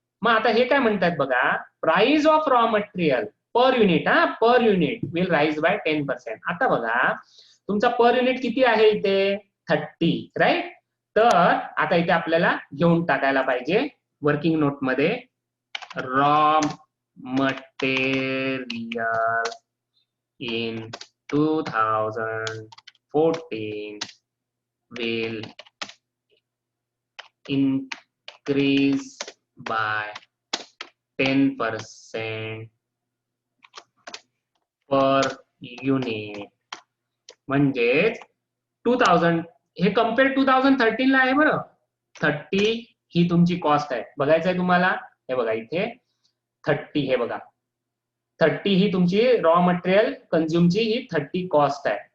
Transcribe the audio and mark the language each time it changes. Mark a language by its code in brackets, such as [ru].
[mr] मग आता हे काय म्हणतात बघा [en] Price of raw material per unit per unit will rise by 10%. [mr] आता बघा तुमचा पर युनिट किती आहे इथे 30 राईट. तर आता इथे आपल्याला घेऊन टाकायला पाहिजे वर्किंग नोट मध्ये [en] raw material in 2014 will increase by 10% per unit. [mr] म्हणजेच 2000 हे कम्पेअर 2013 ला आहे बरं. 30 ही तुमची कॉस्ट आहे. बघायचं आहे तुम्हाला, हे बघा इथे 30, हे बघा 30 ही तुमची रॉ मटेरियल कन्झ्युमची ही 30 कॉस्ट आहे.